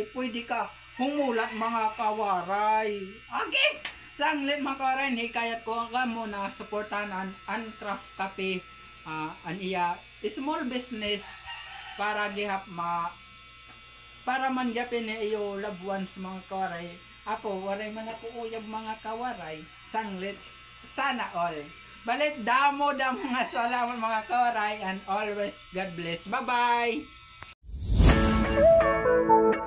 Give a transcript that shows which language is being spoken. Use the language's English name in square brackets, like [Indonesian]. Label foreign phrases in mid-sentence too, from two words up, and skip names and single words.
[Waray] Pwede ka humulat mga kawaray. Okay, sanglit mga kawaray, hikayat ko ka muna supportan an craft cafe, an iya [English] small business [Waray] para gihap para man gapin iyo [English] loved ones [Waray] mga kawaray. Ako waray man ako uyab mga kawaray, sanglit [Filipino] sana all. [Waray] Balit damo mga salamat mga kawaray, [English] and always God bless. Bye bye.